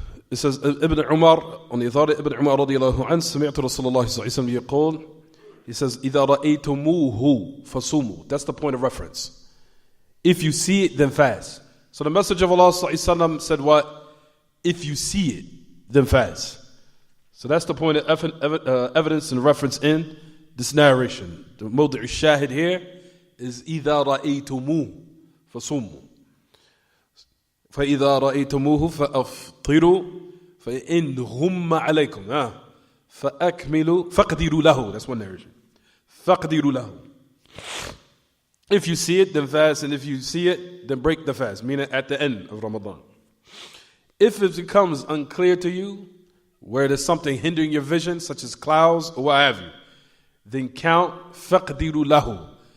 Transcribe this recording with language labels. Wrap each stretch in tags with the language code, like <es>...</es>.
<en>It says, Ibn Umar, on the authority of Ibn Umar radiallahu anhu,</en> <ar>سمعت رسول الله صلى الله عليه وسلم يقول,</ar> <en>he says,</en> <ar>إذا رأيتموه فصوموا.</ar> <en>That's the point of reference. If you see it, then fast. So the message of Allah صلى الله عليه وسلم said what? If you see it, then fast. So that's the point of evidence and reference in this narration. The mawdi' al-shahid here is</en> <ar>إذا رأيتموه فصوموا فإذا رأيتموه فأفطروا فإن غم عليكم فأكملوا فقدروا له.</ar> <en>That's one narration.</en> <ar>فقدروا له.</ar> <en>If you see it, then fast, and if you see it, then break the fast, meaning at the end of Ramadan. If it becomes unclear to you, where there's something hindering your vision, such as clouds or what have you, then count</en> <ar>فقدروا له.</ar>